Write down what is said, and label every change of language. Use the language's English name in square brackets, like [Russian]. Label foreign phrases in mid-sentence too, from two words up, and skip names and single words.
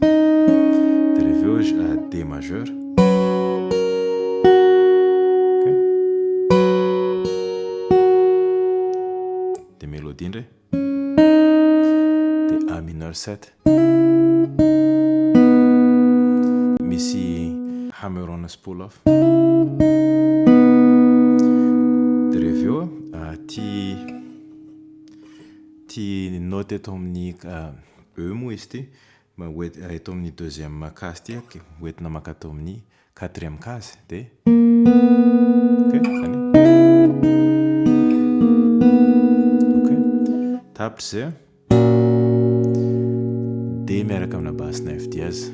[Malagasy] Dia aveo [French] D majeur. [Malagasy] Mélodie ndray dia [French] A mineur 7 [Malagasy] misy [English] hammer on spool off. [Malagasy] Dia aveo ty note eto amin'ny E moa izy ty eto amin'ny [French] deuxième case [Malagasy] ty hoentina makato amin'ny [French] 4e case [Malagasy] dia tapitra zay D miaraka amina basse na [French] F dièse.